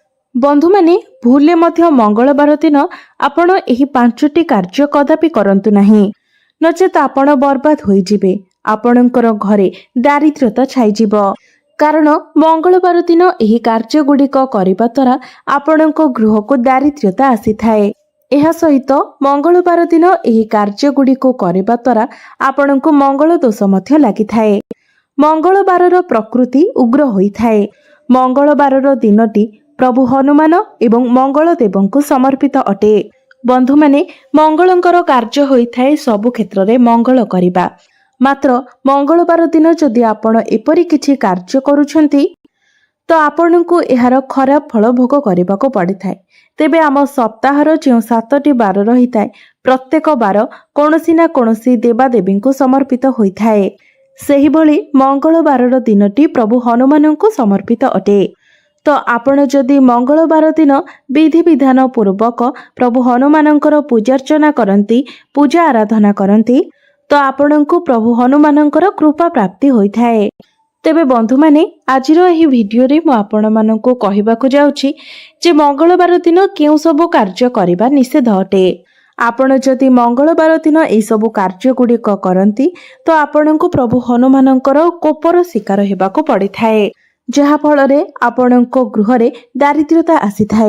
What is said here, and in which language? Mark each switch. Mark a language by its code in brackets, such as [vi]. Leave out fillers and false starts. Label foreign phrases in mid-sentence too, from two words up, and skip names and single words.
[or] ବନ୍ଧୁ ମାନେ ଭୁଲେ ମଧ୍ୟ ମଙ୍ଗଳବାର ଦିନ ଆପଣ ଏହି ପାଞ୍ଚଟି କାର୍ଯ୍ୟ କଦାପି କରନ୍ତୁ ନାହିଁ, ନଚେତ ଆପଣ ବରବାଦ ହୋଇଯିବେ। ଆପଣଙ୍କ ଘରେ ଦାରିଦ୍ର୍ୟତା ଛାଇଯିବ। କାରଣ ମଙ୍ଗଳବାର ଦିନ ଏହି କାର୍ଯ୍ୟ ଗୁଡ଼ିକ କରିବା ଦ୍ୱାରା ଆପଣଙ୍କ ଗୃହକୁ ଦାରିଦ୍ର୍ୟତା ଆସିଥାଏ। ଏହା ସହିତ ମଙ୍ଗଳବାର ଦିନ ଏହି କାର୍ଯ୍ୟ ଗୁଡ଼ିକ କରିବା ଦ୍ୱାରା ଆପଣଙ୍କ ମଙ୍ଗଳ ଦୋଷ ମଧ୍ୟ ଲାଗିଥାଏ। ମଙ୍ଗଳବାରର ପ୍ରକୃତି ଉଗ୍ର ହୋଇଥାଏ। ମଙ୍ଗଳବାରର ଦିନଟି ପ୍ରଭୁ ହନୁମାନ ଏବଂ ମଙ୍ଗଳ ଦେବଙ୍କୁ ସମର୍ପିତ ଅଟେ। ବନ୍ଧୁ ମାନେ ମଙ୍ଗଳଙ୍କର କାର୍ଯ୍ୟ ହୋଇଥାଏ ସବୁ କ୍ଷେତ୍ର ରେ ମଙ୍ଗଳ କରିବା। ମାତ୍ର ମଙ୍ଗଳବାର ଦିନ ଯଦି ଆପଣ ଏପରି କିଛି କାର୍ଯ୍ୟ କରୁଛନ୍ତି ତୋ ଆପଣଙ୍କୁ ଏହାର ଖରାପ ଫଳ ଭୋଗ କରିବାକୁ ପଡ଼ିଥାଏ। ତେବେ ଆମ ସପ୍ତାହର ଯୋ 7ଟି ବାର ରହିଥାଏ ପ୍ରତ୍ୟେକ ବାର କୌଣସି ନା କୌଣସି ଦେବାଦେବୀଙ୍କୁ ସମର୍ପିତ ହୋଇଥାଏ। ସେହି ଭଳି ମଙ୍ଗଳବାରର ଦିନଟି ପ୍ରଭୁ ହନୁମାନଙ୍କୁ ସମର୍ପିତ ଅଟେ। ତୋ ଆପଣ ଯଦି ମଙ୍ଗଳବାର ଦିନ ବିଧି ବିଧାନ ପୂର୍ବକ ପ୍ରଭୁ ହନୁମାନଙ୍କର ପୂଜାର୍ଚ୍ଚନା କରନ୍ତି, ପୂଜା ଆରାଧନା କରନ୍ତି ତୋ ଆପଣଙ୍କୁ ପ୍ରଭୁ ହନୁମାନଙ୍କର କୃପା ପ୍ରାପ୍ତି ହୋଇଥାଏ। ତେବେ ବନ୍ଧୁ ମାନେ ଆଜିର ଏହି ଭିଡିଓ ରେ ମୁଁ ଆପଣ ମାନଙ୍କୁ କହିବାକୁ ଯାଉଛି ଯେ ମଙ୍ଗଳବାର ଦିନ କେଉଁ ସବୁ କାର୍ଯ୍ୟ କରିବା ନିଷେଧ ଅଟେ। ଆପଣ ଯଦି ମଙ୍ଗଳବାର ଦିନ ଏହି ସବୁ କାର୍ଯ୍ୟ ଗୁଡ଼ିକ କରନ୍ତି ତୋ ଆପଣଙ୍କୁ ପ୍ରଭୁ ହନୁମାନଙ୍କର କୋପର ଶିକାର ହେବାକୁ ପଡ଼ିଥାଏ, ଯାହା ଫଳରେ ଆପଣଙ୍କ ଗୃହ ରେ ଦାରିଦ୍ର୍ୟତା ଆସିଥାଏ।